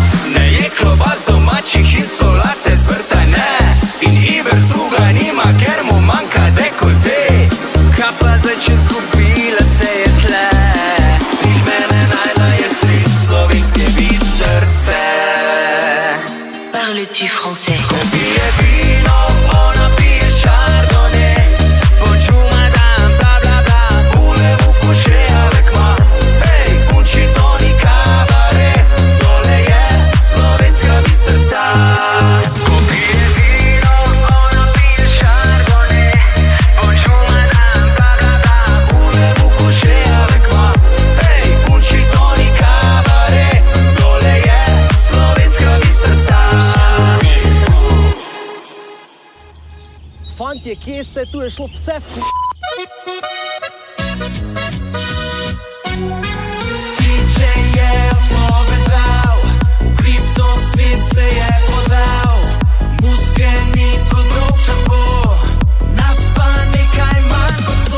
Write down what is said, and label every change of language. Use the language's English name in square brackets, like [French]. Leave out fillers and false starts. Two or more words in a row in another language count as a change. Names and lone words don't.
[Slovenian] Ne je klobas domačih in solate z vrta ne, in Ibercuga nima, ker mu manjka dekolte. Kaj pa zdaj, če skupila se je tle, in mene najla je sred slovenske Bistrice. [French] Parles-tu français? [Slovenian] Ko pije vino, ona pije Chardonnay. [French] Bonjour madame, bla bla bla, voulez-vous coucher avec moi? [Slovenian] Ej, punči Toni Cabaret, tole je slovenska Bistrica. Ko pije vino, ona pije Chardonnay. [French] Bonjour madame, bla bla bla, voulez-vous coucher avec moi? [Slovenian] Ej, punči Toni Cabaret, tole je slovenska Bistrica. Fantje, kje ste? Tu je šlo vse v DJ je odpovedal, kripto svet se je podal, muske ni kot dolg čas bo, nas pa nekaj manj kot 100.